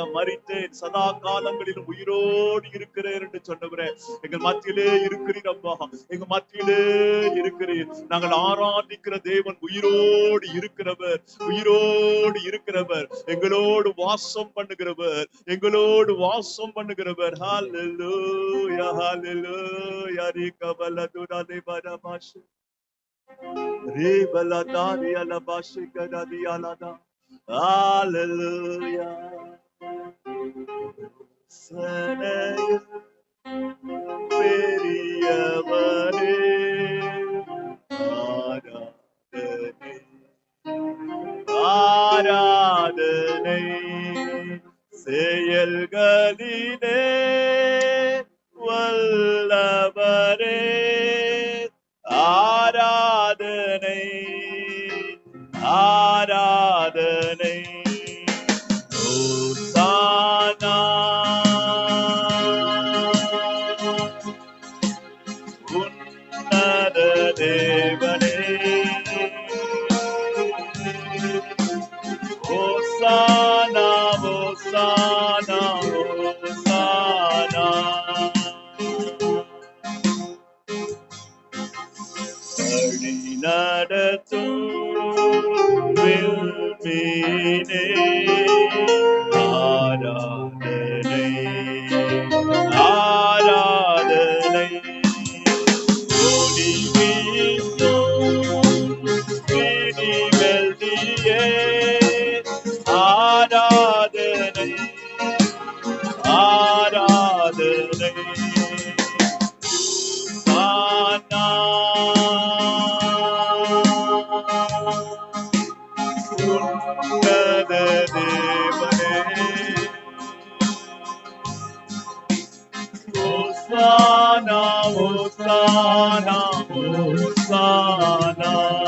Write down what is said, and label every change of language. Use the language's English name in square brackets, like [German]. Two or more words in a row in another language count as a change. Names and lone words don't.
[Tamil] மரித்தேன், சதா காலங்களிலும் உயிரோடு இருக்கிறேன் என்று சொன்னவரே, எங்கள் மத்தியிலே இருக்கிறீர் அப்பா, எங்க மத்தியிலே இருக்கிறீர். நாங்கள் ஆராதிக்கிற தேவன் உயிரோடு இருக்கிறவர், உயிரோடு இருக்கிறவர், எங்களோடு வாசம் பண்ணுகிறவர், எங்களோடு வாசம் பண்ணுகிறவர். [English] Hallelujah, hallelujah. Rikabala de barabash, ribala dari alabash kadadi alada. [Tamil] Hallelujah. சனாய பெரியவரே ஆராதனை, ஆராதனை. செயல்களிலே வல்லவரே ஆராதனை, ஆராதனை. ஓசானா உன்னத தேவனே, ஓசானா Hosanna, Hosanna. வாடி நடத்தும் வில்மினே ஆராதனை, ஆராதனை. ஓடி வீசும் விடி வெள்ளியே ஆராதனை, ஆராதனை. ஆனா உன்னத தேவனே, ஓசானா, ஓசானா, ஓசானா.